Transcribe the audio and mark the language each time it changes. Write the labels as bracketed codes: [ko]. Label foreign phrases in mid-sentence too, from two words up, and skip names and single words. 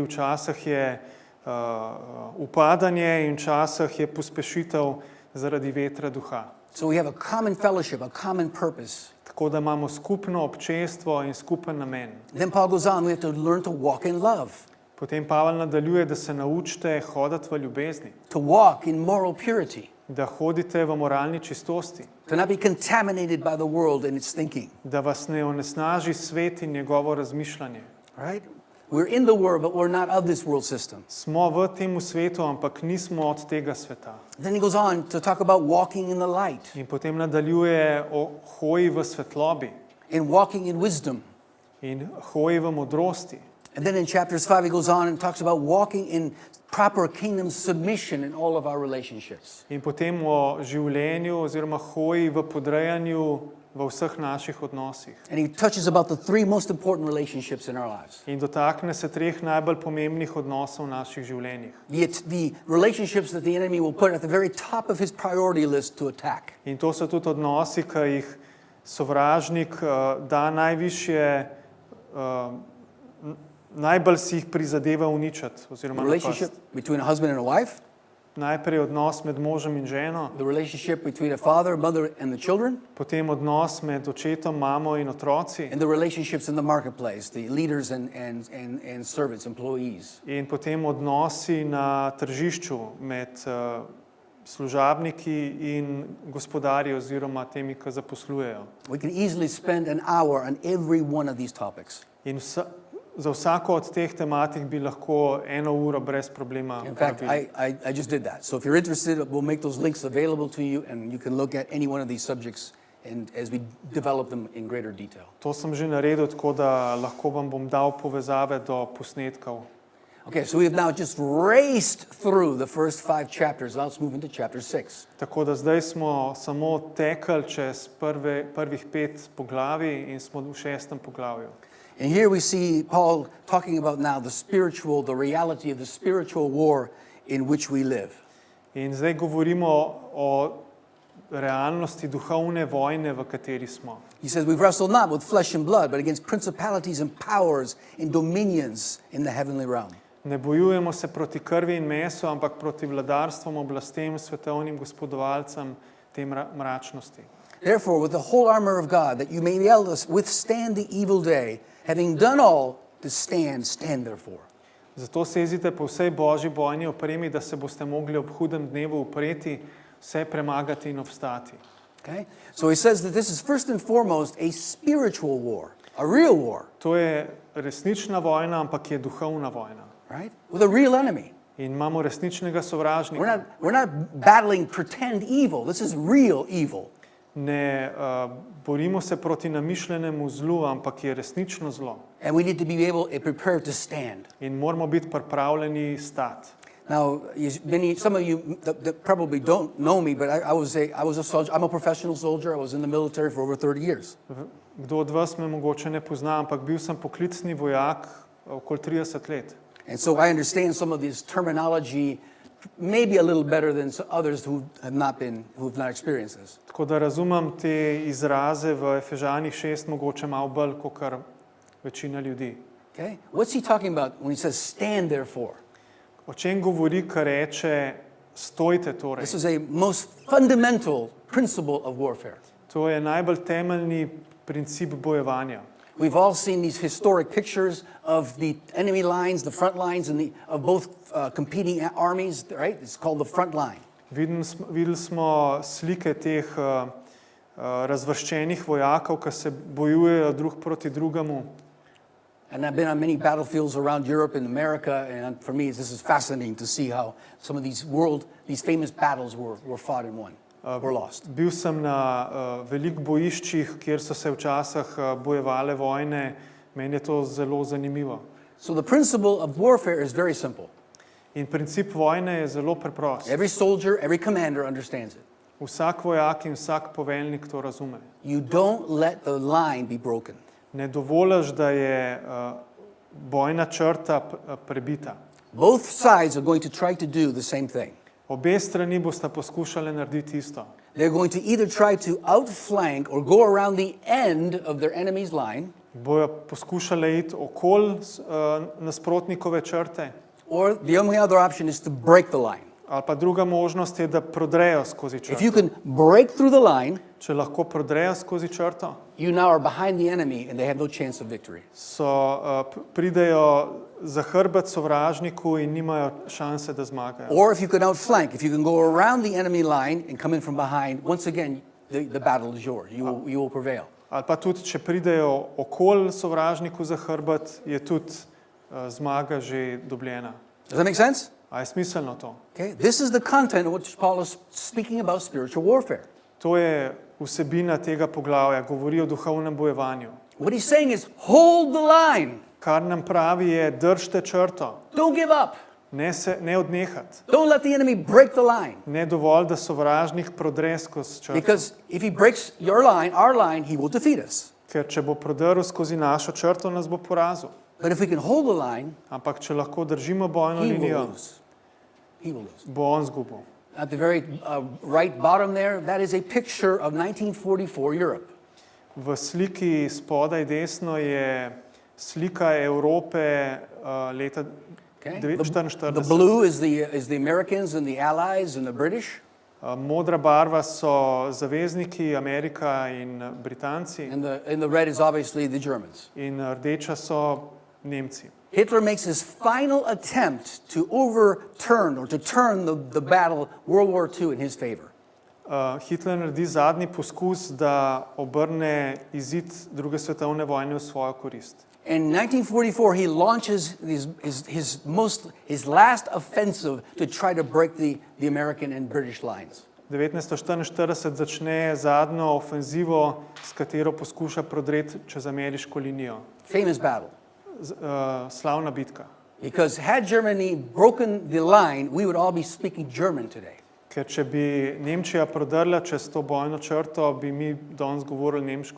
[sl] Včasih je upadanje in včasih je pospešitev zaradi vetra duha. [en] So we have a common fellowship, a common purpose. [sl] Tako da imamo skupno občestvo in skupen namen. [en] Then Paul goes on, we have to learn to walk in love, [sl] Potem Pavel nadaljuje, da se naučite hoditi v ljubezni, [en] to walk in moral purity, [sl] da hodite v moralni čistosti, [en] to not be contaminated by the world and its thinking. [sl] da vas ne onesnaži svet in njegovo razmišljanje. [en] Right? We're in the world, but we're not of this world system. [sl] Smo v tem svetu, ampak nismo od tega sveta. [en] Then he goes on to talk about walking in the light [sl] In potem nadaljuje o hoji v svetlobi [en] and walking in wisdom. [sl] in hoji v modrosti. [en] And then in chapters 5, he goes on and talks about walking in proper kingdom submission in all of our relationships. [sl] In potem o življenju oziroma hoji v podrejanju v vseh naših odnosih. [en] And he touches about the three most important relationships in our lives. [sl] In dotakne se treh najbolj pomembnih odnosov v naših življenjih. [en] The relationships that the enemy will put at the very top of his priority list to attack. [sl] In to so tudi odnosi, ki jih sovražnik da najvišje, najbolj si jih prizadeva uničiti oziroma [en] The relationship [sl] napasti. [en] between a husband and a wife, [sl] Najprej odnos med možem in ženo, [en] the relationship between a father, mother, and the children, [sl] potem odnos med očetom, mamo in otroci [en] and the relationships in the marketplace, the leaders and servants, employees. [sl] in potem odnosi na tržišču med služabniki in gospodarji oziroma temi, ki zaposlujejo. [en] We can easily spend an hour on every one of these topics. [sl] In za vsako od teh tematik bi lahko 1 uro brez problema [en] In fact, [sl] porabili. [en] I just did that. So if you're interested, we'll make those links available to you, and you can look at any one of these subjects and as we develop them in greater detail. [sl] To sem že naredil, tako da lahko vam bom dal povezave do posnetkov. [en] Okay, so we have now just raced through the first 5 chapters. Now let's move into chapter 6. [sl] Tako da zdaj smo samo tekli čez prvih 5 poglavij in smo v 6. poglavju. [en] And here we see Paul talking about now the reality of the spiritual war in which we live. [sl] In zdaj govorimo o realnosti duhovne vojne, v kateri smo. [en] He says, we've wrestled not with flesh and blood, but against principalities and powers and dominions in the heavenly realm. [sl] Ne bojujemo se proti krvi in mesu, ampak proti vladarstvom, oblastem, svetovnim gospodovalcem te mračnosti. [en] Therefore, with the whole armor of God, that you may be able to withstand the evil day, having done all to stand therefore. [sl] Zato sezite po vsej božji bojni opremi, da se boste mogli ob hudem dnevu upreti, vse premagati in obstati. [en] Okay? So he says that this is first and foremost a spiritual war, a real war, [sl] To je resnična vojna, ampak je duhovna vojna. [en] right? With a real enemy. [sl] In imamo resničnega sovražnika. [en] We're not battling pretend evil. This is real evil. [sl] ne borimo se proti namišljenemu zlu, ampak je resnično zlo. [en] And we need to be able and prepared to stand. [sl] In moramo biti pripravljeni stati. [en] Now, some of you that probably don't know me, but I was a soldier. I'm a professional soldier. I was in the military for over 30 years. [sl] Kdo od vas me mogoče ne pozna, ampak bil sem poklicni vojak okoli 30 let. [en] And so I understand some of this terminology maybe a little better than others who have not experienced this. [sl] Tako da razumem te izraze v Efežanih 6 mogoče malo bolj kot večina ljudi. [en] Okay? What's he talking about when he says stand therefore? [sl] O čem govori, ko reče stojte torej? [en] This is a most fundamental principle of warfare. [sl] To je najbolj temeljni princip bojevanja. [en] We've all seen these historic pictures of the enemy lines, the front lines of both competing armies, right? It's called the front line. [sl] Videli smo slike teh razvrščenih vojakov, ki se bojujejo drug proti drugemu. [en] And I've been on many battlefields around Europe and America, and for me this is fascinating to see how some of these famous battles were fought and won, were lost. [sl] Bil sem na veliko bojiščih, kjer so se včasih bojevale vojne. Meni je to zelo zanimivo. [en] So the principle of warfare is very simple. [sl] In princip vojne je zelo preprost. [en] Every soldier, every commander understands it. [sl] Vsak vojak in vsak poveljnik to razume. [en] You don't let the line be broken. [sl] Ne dovoliš, da je bojna črta prebita. [en] Both sides are going to try to do the same thing. [sl] Obe strani bosta poskušale narediti isto. [en] They're going to either try to outflank or go around the end of their enemy's line. [sl] Bojo poskušale iti okoli nasprotnikove črte. [en] Or the only other option is to break the line. [sl] Ali pa druga možnost je, da prodrejo skozi črto. [en] If you can break through the line, [sl] če lahko prodrejo skozi črto, [en] you now are behind the enemy and they have no chance of victory. [sl] Pridejo za hrbet sovražniku in nimajo šanse, da zmagajo. [en] Or if you can outflank, if you can go around the enemy line and come in from behind, once again the battle is yours. You will prevail. [sl] Ali pa tudi, če pridejo okoli sovražniku za hrbet, je tudi zmaga že dobljena. [en] Does that make sense? [sl] A je smiselno to? [en] Okay, this is the content of which Paul is speaking about spiritual warfare. [sl] To je vsebina tega poglavja, govori o duhovnem bojevanju. [en] What he's saying is hold the line. [sl] Kar nam pravi je, držite črto. [en] Don't give up. [sl] Ne odnehati. [en] Don't let the enemy break the line. [sl] Ne dovolj, da sovražnik prodre skozi črto. [en] Because if he breaks your line, our line, he will defeat us. [sl] Ker če bo prodrl skozi našo črto, nas bo porazil. [en] But if we can hold the line, [sl] ampak če lahko držimo bojno linijo, [en] he will lose. [sl] Bo on zgubil. [en] At the very right bottom there, that is a picture of 1944 Europe. [sl] V sliki spodaj desno je slika Evrope leta 1944. [en] The blue is the Americans and the Allies and the British. [sl] Modra barva so zavezniki, Amerika in Britanci. [en] And the red is obviously the Germans. [sl] In rdeča so Nemci. [en] Hitler makes his final attempt to overturn or to turn the battle, World War II, in his favor. [sl] Hitler naredi zadnji poskus, da obrne izid druge svetovne vojne v svojo korist. [en] In 1944, he launches his last offensive to try to break the American and British lines. [sl] 1944 začne zadnjo ofenzivo, s katero poskuša prodreti čez ameriško linijo. [en] Famous battle. [sl] Slavna bitka. [en] Because had Germany broken the line, we would all be speaking German today. [sl] Ker če bi Nemčija prodrla čez to bojno črto, bi mi danes govorili nemško.